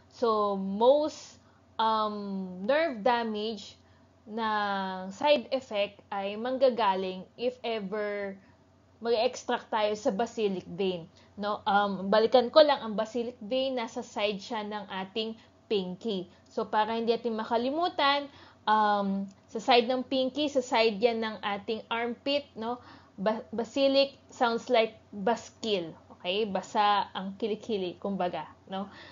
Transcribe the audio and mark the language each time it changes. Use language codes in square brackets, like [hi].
[tl] So most nerve damage na side effect ay manggagaling if ever mag-extract tayo sa basilic vein, no? Balikan ko lang, ang basilic vein nasa side siya ng ating pinky. So para hindi natin makalimutan, sa side ng pinky, sa side yan ng ating armpit, no? [en] Basilic sounds like baskil, okay? [tl] Basa ang kilikili, kumbaga, no?